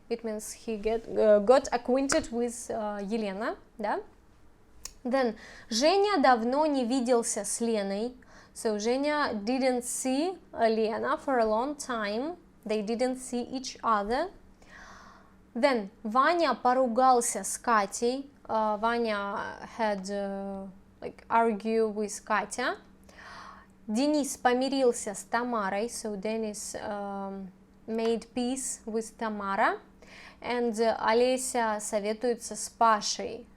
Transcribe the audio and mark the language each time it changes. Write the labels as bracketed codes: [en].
[en] It means he got acquainted with Елена, да? [ru] Then, Женя давно не виделся с Леной. [en] So, Женя didn't see Lena for a long time. They didn't see each other. [ru] Then, Ваня поругался с Катей. [en] Ваня had argue with Катя. [ru] Денис помирился с Тамарой. [en] So, Dennis made peace with Tamara. [ru] And Олеся советуется с Пашей.